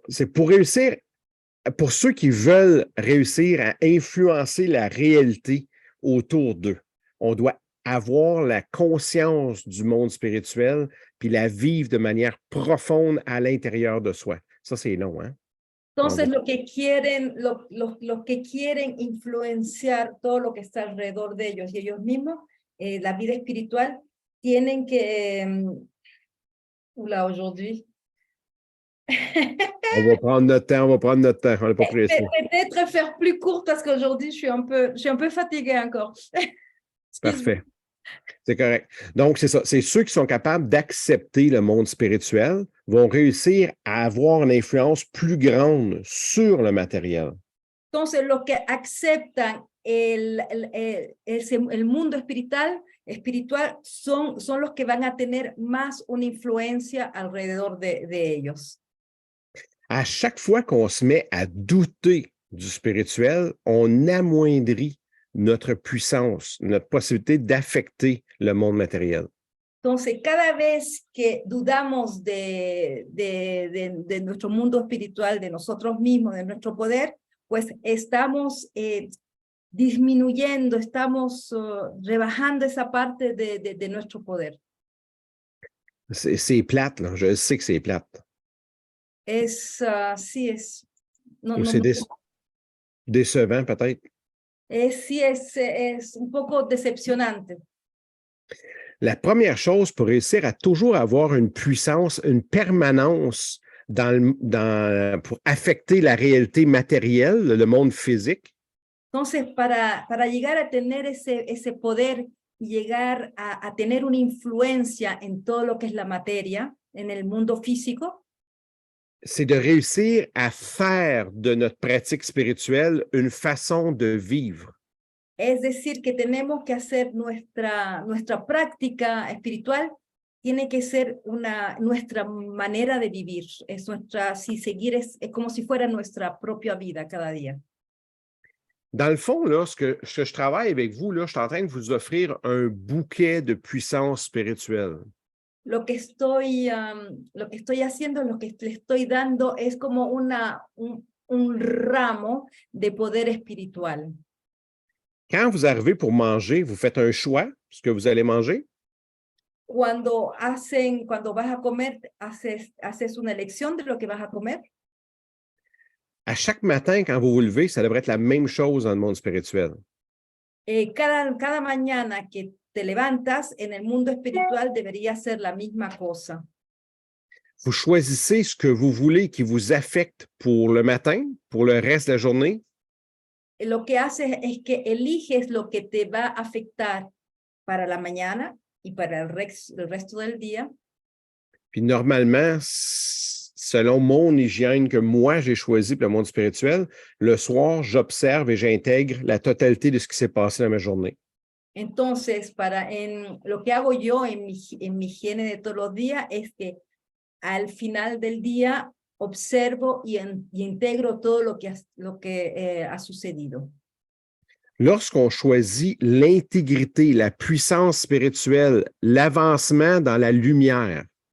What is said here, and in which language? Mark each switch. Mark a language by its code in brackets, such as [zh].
[fr] C'est pour réussir, pour ceux qui veulent réussir à influencer la réalité autour d'eux, on doit avoir la conscience du monde spirituel puis la vivre de manière profonde à l'intérieur de soi. Ça, c'est long, hein? [es] Entonces, los que quieren influenciar todo lo que está alrededor de ellos y ellos mismos, la vida espiritual, tienen que... [fr] Oula, aujourd'hui. On va prendre notre temps, on n'est pas pressé. Peut-être faire plus court parce qu'aujourd'hui, je suis un peu fatiguée encore. Parfait. C'est correct. Donc, c'est ça. C'est ceux qui sont capables d'accepter le monde spirituel vont réussir à avoir une influence plus grande sur le matériel. [es] Entonces, los que aceptan el mundo espiritual son los que van a tener más una influencia alrededor de ellos. [fr] À chaque fois qu'on se met à douter du spirituel, on amoindrit notre puissance, notre possibilité d'affecter le monde matériel. [es] Entonces, cada vez que dudamos de nuestro mundo espiritual, de nosotros mismos, de nuestro poder, pues estamos disminuyendo, estamos rebajando esa parte de nuestro poder. [fr] C'est plate, là. Je sais que c'est plate. [es] Sí es. [fr] Ou c'est décevant, peut-être. [es] Sí, es un poco decepcionante. [fr] La première chose pour réussir à toujours avoir une puissance, une permanence pour affecter la réalité matérielle, le monde physique, [es] Entonces, para llegar a tener ese poder y llegar a tener una influencia en todo lo que es la materia, en el mundo físico, [fr] c'est de réussir à faire de notre pratique spirituelle une façon de vivre. [es] es decir, que tenemos que hacer nuestra práctica espiritual, tiene que ser nuestra manera de vivir, es es como si fuera nuestra propia vida cada día. [fr] Dans le fond, là, ce que je travaille avec vous, là, je suis en train de vous offrir un bouquet de puissance spirituelle. [es] Lo que estoy haciendo, lo que le estoy dando es como un ramo de poder espiritual. [fr] Quand vous arrivez pour manger, vous faites un choix, ce que vous allez manger. [es] Cuando vas a comer, haces una elección de lo que vas a comer. [fr] À chaque matin, quand vous vous levez, ça devrait être la même chose dans le monde spirituel. [es] Cada mañana que te levantas en el mundo espiritual debería ser la misma cosa. [fr] Vous choisissez ce que vous voulez qui vous affecte pour le matin, pour le reste de la journée. [es] Lo que haces es que eliges lo que te va a afectar para la mañana y para el resto del día. [fr] Puis normalement, selon mon hygiène que moi j'ai choisi pour le monde spirituel, le soir, j'observe et j'intègre la totalité de ce qui s'est passé dans ma journée. [es] Entonces, lo que hago yo en mi higiene de todos los días es que al final del día observo y integro todo lo que ha sucedido. [fr] Lorsqu'on choisit l'intégrité, la puissance spirituelle, l'avancement dans la lumière,